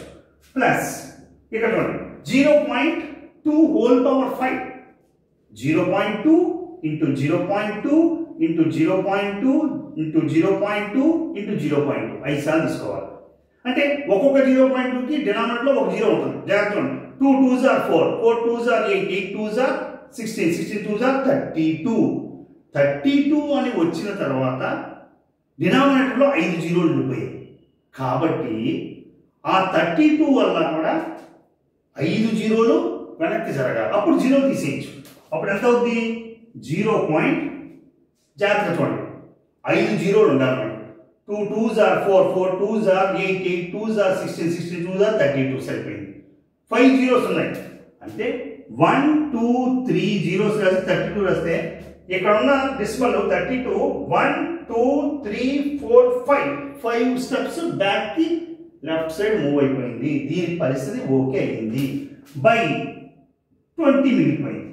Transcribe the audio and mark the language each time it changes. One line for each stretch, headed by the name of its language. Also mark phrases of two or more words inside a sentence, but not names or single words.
Telugu: ప్లస్ ఇక్కడ చూడండి 0.2
English: whole power
Telugu: 5. 0.2 × 0.2 × 0.2 × 0.2 × 0.2 5 సార్లు తీసుకోవాలి. అంటే ఒక్కొక్క 0.2కి డినామినేటర్లో ఒక 0 ఉంటుంది. జాగ్రత్త చూడండి.
English: 2 2s are 4, 4 2s are 8, 8 2s are 16, 16 2s are 32.
Telugu: 32 అని వచ్చిన తర్వాత డినామినేటర్లో 5 జీరోలు ఉండిపోయాయి కాబట్టి ఆ 32 వల్ల కూడా 5 జీరోలు వెనక్కి జరగాలి. అప్పుడు జీరో తీసేయచ్చు. అప్పుడు ఎంత అవుద్ది? 0. జాగ్రత్తగా చూడండి, 5 జీరోలు ఉండాలి.
English: 2 2s are 4, 4 2s are 8, 8 2s are 16, 16 2s are 32.
Telugu: సరిపోయింది. 5 జీరోస్ ఉన్నాయి అంటే 1 2 3 జీరోస్ రాసి 32 రాస్తే ఇక్కడ ఉన్న డెసిమల్ 32 1 2 3 4 5
English: steps back
Telugu: కి
English: left side move
Telugu: అయిపోయింది. దీని పరిస్థితి ఓకే అయింది. బై 20 మిగిలిపోయింది.